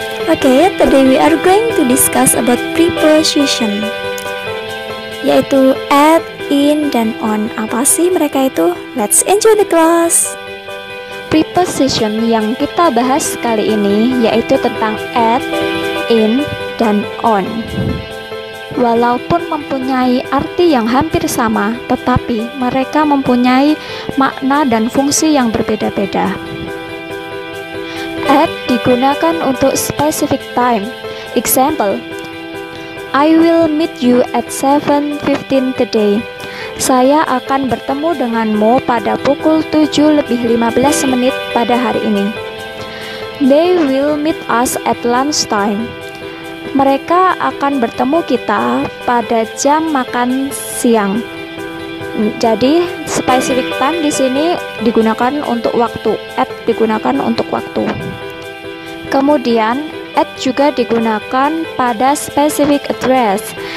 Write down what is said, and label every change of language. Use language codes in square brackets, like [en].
[en] Okay, today we are going to discuss about preposition, [id] yaitu at, in, dan on. Apa sih mereka itu? [en] Let's enjoy the class. [id] Preposition yang kita bahas kali ini yaitu tentang at, in, dan on. Walaupun mempunyai arti yang hampir sama, tetapi mereka mempunyai makna dan fungsi yang berbeda-beda. At digunakan untuk specific time. [en] Example, I will meet you at 7:15 today. [id] Saya akan bertemu denganmu pada pukul 7:15 pada hari ini. [en] They will meet us at lunchtime. [id] Mereka akan bertemu kita pada jam makan siang. Jadi specific time di sini digunakan untuk waktu. At digunakan untuk waktu. Kemudian at juga digunakan pada specific address.